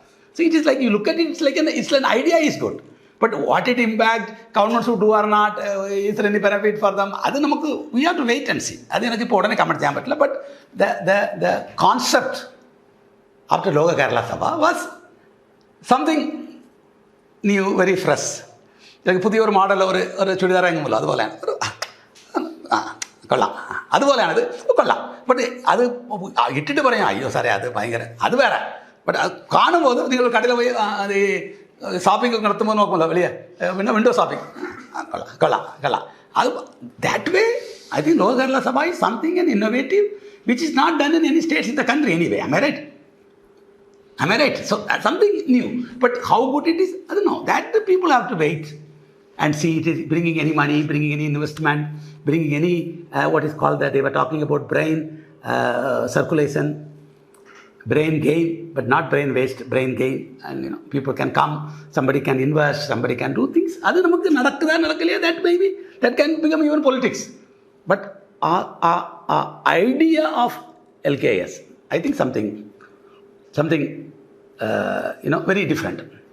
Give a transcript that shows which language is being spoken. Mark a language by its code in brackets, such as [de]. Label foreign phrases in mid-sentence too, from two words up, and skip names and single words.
[en] So it is like, you look at it, it's an idea is good. But what it impact, governments who do or not, is there any benefit for them? We have to wait and see. But the concept after Loka Kerala Sabha was something new, very fresh. [ml] പുതിയൊരു മോഡൽ ഒരു ചുരിദാർ ഇറങ്ങുമല്ലോ, അതുപോലെയാണ്. കൊള്ളാം, അതുപോലെയാണത്, കൊള്ളാം. ബട്ട് അത് ഇട്ടിട്ട് പറയാം, അയ്യോ സാറേ അത് ഭയങ്കര, അത് വേറെ. ബട്ട് അത് കാണുമ്പോൾ നിങ്ങൾ കടയിൽ പോയി അത് ഷോപ്പിംഗ് നടത്തുമ്പോൾ നോക്കുമല്ലോ വലിയ പിന്നെ [en] window shopping [ml] കൊള്ളാം അത് [en] that way I think Lok Kerala Sabha is something and innovative which is not done in any states in the country anyway. Am I right? So that's something new. But how good it is, I don't know. That the people have to wait and see it is bringing any money, bringing any investment, bringing any what is called that they were talking about brain circulation, brain gain, but not brain waste, brain gain. And people can come, somebody can invest, somebody can do things. [ta] அது நமக்கு நடக்குதா [en] that maybe that can become even politics. But our idea of LKS, I think something very different.